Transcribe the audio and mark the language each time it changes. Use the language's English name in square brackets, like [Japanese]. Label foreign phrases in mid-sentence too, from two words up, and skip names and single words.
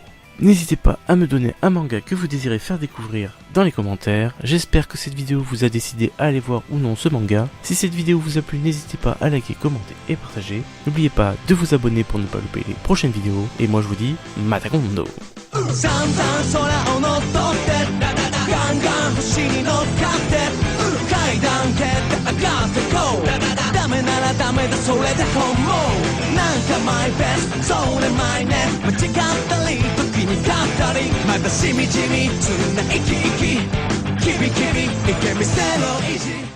[French] N'hésitez pas à me donner un manga que vous désirez faire découvrir dans les commentaires. J'espère que cette vidéo vous a décidé à aller voir ou non ce manga. Si cette vidéo vous a plu, n'hésitez pas à liker, commenter et partager. N'oubliez pas de vous abonner pour ne pas louper les prochaines vidéos. Et moi je vous dis, Matakondo! [Japanese] 散々空を乗っ取ってガンガン星に乗っかって階段蹴って上がってこうダメならダメだそれで本望なんかマイベストそれマイネス間違ったり時に勝ったりまだしみじみ常な生き生きキビキビいけ見せろ意地